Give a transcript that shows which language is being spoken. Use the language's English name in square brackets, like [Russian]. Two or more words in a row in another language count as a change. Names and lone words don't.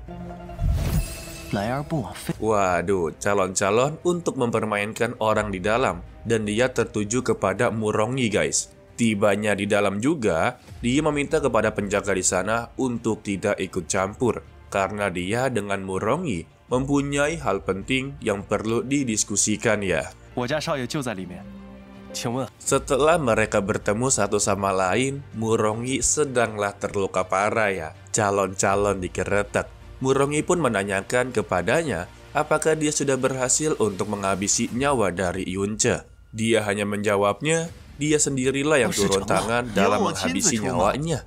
[Indonesian] Waduh, calon-calon untuk mempermainkan orang di dalam. Dan dia tertuju kepada Murongi guys. Tibanya di dalam juga, dia meminta kepada penjaga di sana untuk tidak ikut campur. Karena dia dengan Murongi mempunyai hal penting yang perlu didiskusikan ya. [Chinese] 我家少爷就在里面，请问 [Indonesian] Setelah mereka bertemu satu sama lain, Murongi sedanglah terluka parah ya. Calon-calon dikeretak. Murongi pun menanyakan kepadanya apakah dia sudah berhasil untuk menghabisi nyawa dari Yunce. Dia hanya menjawabnya, dia sendirilah yang turun tangan dalam menghabisi nyawanya.